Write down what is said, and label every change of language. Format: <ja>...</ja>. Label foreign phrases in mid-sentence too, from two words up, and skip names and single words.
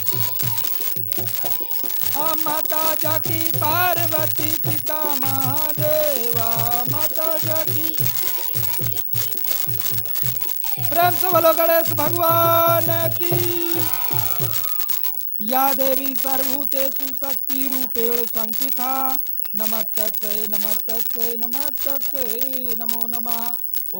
<hi>माता जकी पार्वती पिता महादेवा, माता जकी। प्रेम से बोलो गणेश भगवान की।</hi> <sa>या देवी सर्वभूतेषु शक्ति रूपेण संस्थिता, नमस्तस्यै नमस्तस्यै नमस्तस्यै नमो नमः।</sa>